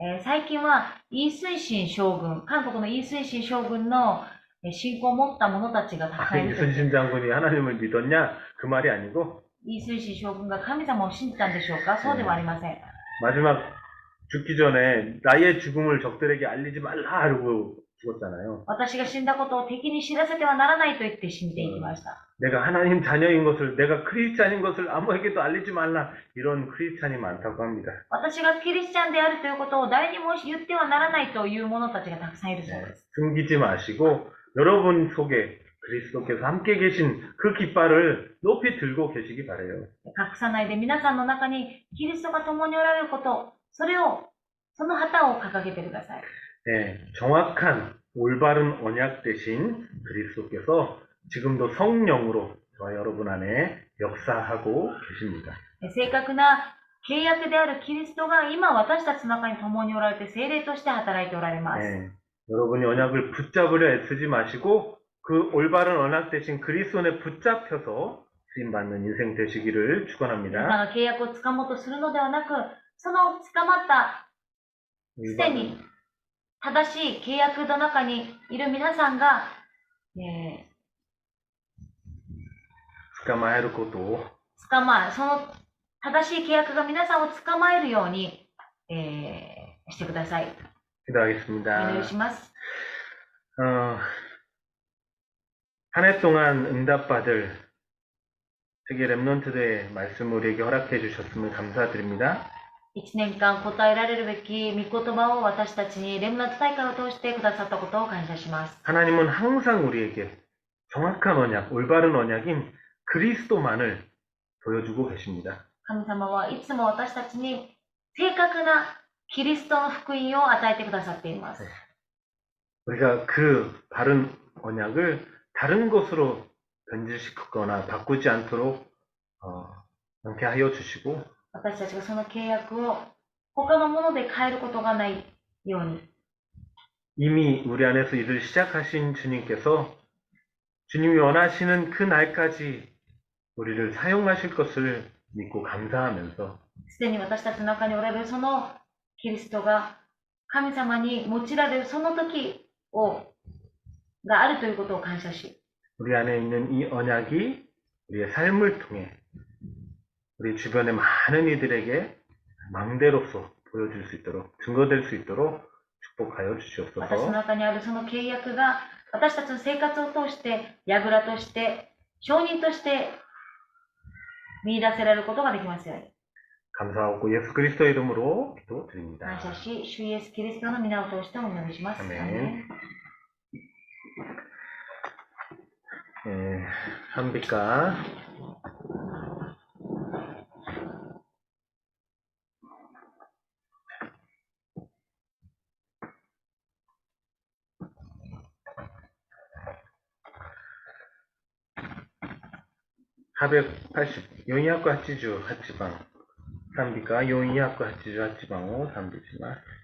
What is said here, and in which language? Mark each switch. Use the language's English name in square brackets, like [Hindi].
[Japanese] 最近はイ・スンシン将軍、韓国のイ・スンシン将軍の信仰を持った者たちがたくさんいると。 [Korean] 이순신 장군이 하나님을 믿었냐? 그 말이 아니고 [Japanese] イ・スンシン将軍が神様を信じたんでしょうか？そうではありません。 [Korean] 마지막 죽기 전에 나의 죽음을 적들에게 알리지 말라 이러고 죽었잖아요. [Japanese] 私が死んだことを敵に知らせてはならないと言って死んでいきました。 [Korean] 내가 하나님 자녀인 것을, 내가 크리스찬인 것을 아무에게도 알리지 말라. 이런 크리스찬이 많다고 합니다. [Japanese] 私がキリスチャンであるということを誰にも言ってはならないという者たちがたくさんいるそうです。 [Korean] 숨기지 마시고 여러분 속에 그리스도께서 함께 계신 그 깃발을 높이 들고 계시기 바라요. [Japanese] 隠さないで皆さんの中にキリストが共におられること、その旗を掲げてください。 [Korean] 네, 정확한 올바른 언약 대신 그리스도께서 지금도 성령으로 저와 여러분 안에 역사하고 계십니다. [Japanese] 正確な契約であるキリストが今私たちの中に共におられて聖霊として働いておられます。 [Korean] 네, 여러분이 언약을 붙잡으려 애쓰지 마시고 그 올바른 언약 대신 그리스도에 붙잡혀서 쓰임받는 인생 되시기를 [Japanese] 皆さん [Korean] 축원합니다. [Japanese] が契約をつかもうとするのではなく、その捕まったすでに正しい契約の中にいる皆さんが、捕まえることをその正しい契約が皆さんを捕まえるように、してください。お [Korean] 기도하겠습니다. [Japanese] 願いします。 [Korean] 한 해 동안 응답받을 세계 랩넌트대의 말씀을 우리에게 허락해 주셨음을 감사드립니다. [Japanese] 1年間答えられるべき御言葉を私たちにレムナント大会を通してくださったことを感謝します。 [Korean] 하나님은 항상 우리에게 정확한 언약, 올바른 언약인 그리스도만을 보여주고 계십니다. [Japanese] 神様はいつも私たちに正確なキリストの福音を与えてくださっています。 [Korean] 우리가 그 바른 언약을 다른 것으로 변질시키거나 바꾸지 않도록 않게 하여 주시고 [Japanese] 私たちがその契約を他のもので変えることがないように [Korean] 이미 우리 안에서 일을 시작하신 주님께서 주님이 원하시는 그 날까지 우리를 사용하실 것을 믿고 감사하면서 [Japanese] すでに私たちの中におられるそのキリストが神様に用いられるその時があるということを感謝し [Korean] 우리 안에 있는 이 언약이 우리의 삶을 통해 우리 주변의 많은 이들에게 망대로서 보여줄 수 있도록 증거될 수 있도록 축복하여 [Japanese] 私の [Korean] 주시옵소서. [Japanese] 中にあるその契約が私たちの生活を通して櫓として証人として見出せられることができますように [Korean] 감사하고 예수 그리스도의 이름으로 기도드립니다. [Japanese] 感謝し、主イエスキリストの皆を通してお祈りします。 [Korean] 아멘. [Japanese] 賛美歌 480 428番賛美歌428番を賛美します。